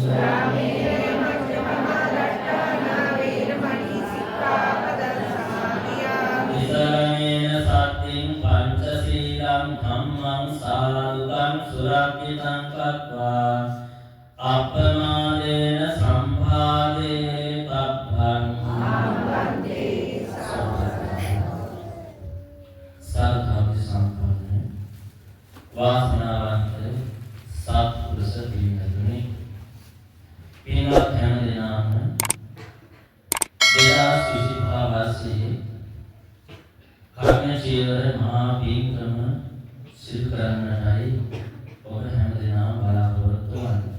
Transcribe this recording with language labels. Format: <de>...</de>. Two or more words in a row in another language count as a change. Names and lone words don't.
<pi>विसरणेन सत्तिं पञ्चशीलं धम्मं साधुकं सुरक्षितं कृत्वा अपमादेन सम्पादे तब्बं</pi> <si>සාධු සම්පන්න වාසනාවන්ත සත්පුරුෂ පින්වතුනි පින්වත් හැම දිනම 2025 වර්ෂයේ කර්ම චීවර මහා පින්කම සිදු කරන්නටයි ඔබ හැම දිනම බලාපොරොත්තු වන්නේ.</si>